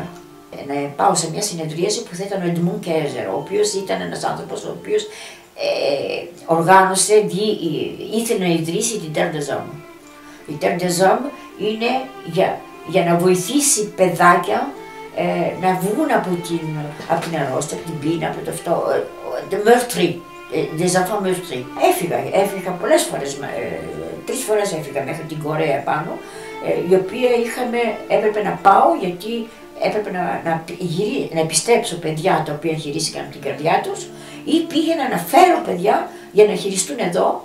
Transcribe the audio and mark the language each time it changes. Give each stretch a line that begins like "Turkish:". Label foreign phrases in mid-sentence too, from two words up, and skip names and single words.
Greek: Να πάω σε μια συνεδρίαση που θα ήταν ο Edmund Kaiser, ο οποίος ήταν ένας άνθρωπος ο οποίος οργάνωσε, ήθελε να ιδρύσει την Terre des Hommes. Η Terre des Hommes είναι για να βοηθήσει παιδάκια να βγουν από την αρρώστια, από την πείνα, από το αυτό,
French: des enfants meurtris.
Greek: Έφυγα πολλές φορές, 3 φορές έφυγα μέχρι την Κορέα πάνω, η οποία έπρεπε να πάω γιατί έπρεπε να επιστρέψω παιδιά τα οποία χειρίστηκαν από την καρδιά τους ή πήγαινα να φέρω παιδιά για να χειριστούν εδώ.